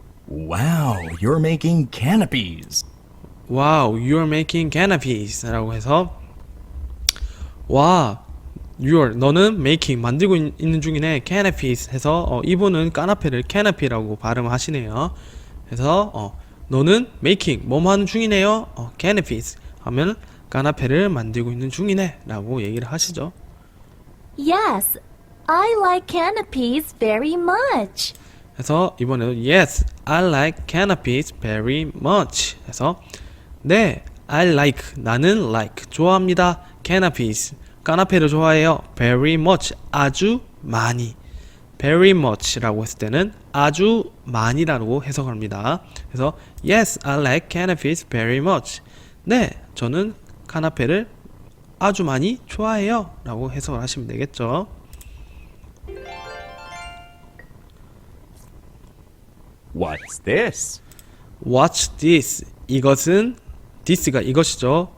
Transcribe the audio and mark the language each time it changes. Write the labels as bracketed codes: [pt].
[en] Wow, you're making canopies. Wow, you're making canopies [ko] 라고 해서 와, 너는 making 만들고 있는 중이네. canopies 해서 이분은 까나페를 canopy라고 발음하시네요. 그래서 너는 making 뭐뭐 하는 중이네요. canopies 하면 까나페를 만들고 있는 중이네 라고 얘기를 하시죠. [en] Yes, I like canopies very much. [ko] 그래서 이번에도 [en] yes, I like canopies very much [ko] 해서 네, [en] I like [ko] 나는 [en] like [ko] 좋아합니다. canopies 까나페를 좋아해요. [en] very much [ko] 아주 많이. [en] very much [ko] 라고 했을 때는 아주 많이라고 해석합니다. 그래서 [en] yes, I like canopies very much. [ko] 네, 저는 카나페를 아주 많이 좋아해요 라고 해석을 하시면 되겠죠. [en] What's this? What's this? [ko] 이것은 this가 이것이죠.